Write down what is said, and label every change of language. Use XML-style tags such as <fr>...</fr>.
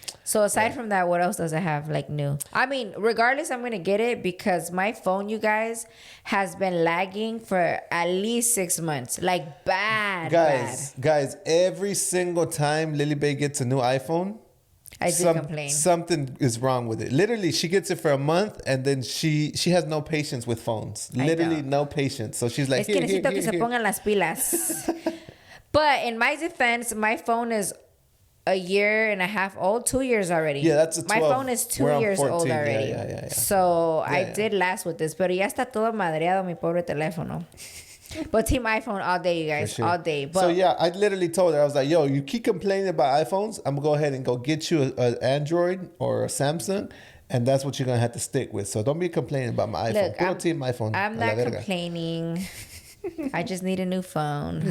<en>So aside from that, what else does it have like new? I mean, regardless, I'm going to get it because my phone, you guys, has been lagging for at least 6 months. Like bad. Guys, every single time Lily Bay gets a new iPhone, I do complain. Something is wrong with it. Literally, she gets it for a month and then she has no patience with phones. Literally no patience. So she's like,</en> <es>es que necesito que se pongan las pilas.</es> <en>But in my defense, my phone is a year and a half old, 2 years already. Yeah, that's a 12. My phone is 2 years 14. old already. Yeah. So I did last with this,</en> <es>pero ya está todo madreado mi pobre teléfono.</es> <en>But team iPhone all day, you guys, sure. All day. But, so yeah, I literally told her, I was like, yo, you keep complaining about iPhones, I'm gonna go ahead and go get you an Android or a Samsung, and that's what you're gonna have to stick with. So don't be complaining about my iPhone. Look, team iPhone. I'm not complaining. I just need a new phone.</en>